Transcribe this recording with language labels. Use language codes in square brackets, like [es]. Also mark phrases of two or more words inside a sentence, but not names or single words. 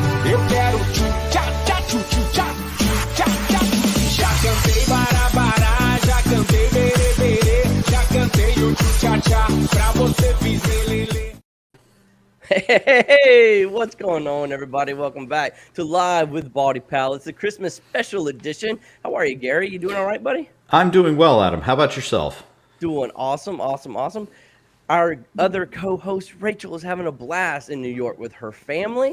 [pt] Eu quero tchu-tchá-tchá, tchu-tchu-tchá, tchu-tchá-tchá. Já cantei barabará, já cantei berê-berê, já cantei o tchu-tchá-tchá, pra você fiz lelê. [en] Hey, what's going on, everybody? Welcome back to Live with BaldyPal. It's a Christmas special edition. How are you, Gary? You doing all right, buddy? I'm doing well, Adam. How about yourself? Doing awesome. Our other co-host, Rachel, is having a blast in New York with her family.